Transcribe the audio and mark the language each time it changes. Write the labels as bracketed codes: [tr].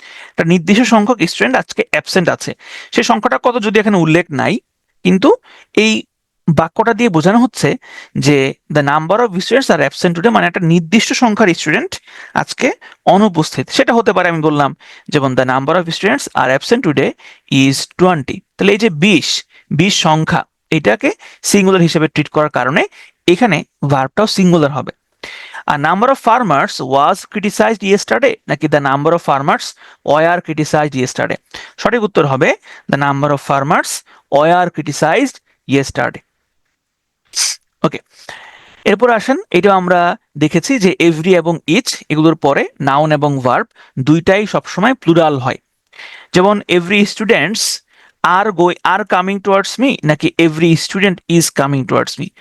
[bn] একটা নির্দিষ্ট সংখ্যক স্টুডেন্ট আজকে অ্যাবসেন্ট আছে, সেই সংখ্যাটা কত যদি এখানে উল্লেখ নাই, কিন্তু এই বাক্যটা দিয়ে বোঝানো হচ্ছে যে [en] the number of students are absent today, [bn] মানে একটা নির্দিষ্ট সংখ্যার স্টুডেন্ট আজকে অনুপস্থিত। সেটা হতে পারে, আমি বললাম যেমন [en] The number of students are absent today is 20। [bn] তাহলে এই যে 20 সংখ্যা, এটাকে সিঙ্গুলার হিসেবে ট্রিট করার কারণে এখানে ভার্বটাও সিঙ্গুলার হবে। [en] A number of farmers was criticized yesterday, [bn] নাকি [en] the number of farmers were criticized yesterday? [bn] সঠিক উত্তর হবে [en] the number of farmers were criticized yesterday. [bn] ওকে, এরপর আসেন, এটাও আমরা দেখেছি যে এভরি এবং ইচ এগুলোর পরে নাউন এবং ভার্ব দুইটাই সবসময় প্লুরাল হয়। যেমন [en] every students are coming towards me, [bn] নাকি [en] Every student is coming towards me?